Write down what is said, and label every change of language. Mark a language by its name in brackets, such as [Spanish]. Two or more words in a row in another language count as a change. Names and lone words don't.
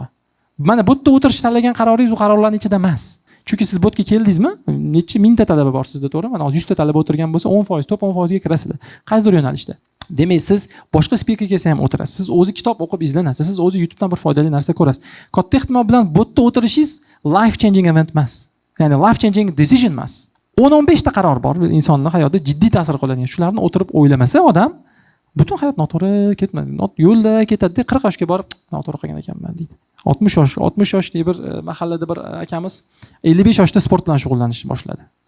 [Uzbek] Mana bu yerda o'tirish tanlagan qaroringiz u qarorlarning ichida emas. Chunki siz botga keldingizmi? Necha mingta talaba bor sizda, to'g'rimi? Mana hozir 100 ta talaba o'tirgan bo'lsa 10%, top 10% ga kirasizlar. Qaysidir yo'nalishda. Demak, siz boshqa spiker kelsa ham o'tirasiz. Siz o'zi kitob o'qib izlanasiz. Siz o'zi YouTubedan bir foydali narsa ko'rasiz. Katta ehtimol bilan botda o'tirishingiz [English] life changing event [Uzbek] emas. Ya'ni [English] life changing decision [Uzbek] emas. 10-15 ta qaror bor insonning hayotida jiddiy ta'sir qiladigan. Shularni o'tirib o'ylamasa odam butun hayot noto'g'ri ketmaydi. Yo'lda ketadi, 40 yoshga borib noto'g'ri qilgan ekanman deydi. 60 yoshli bir mahallada bir akamiz 55 yoshda sport bilan shug'ullanishni boshladi.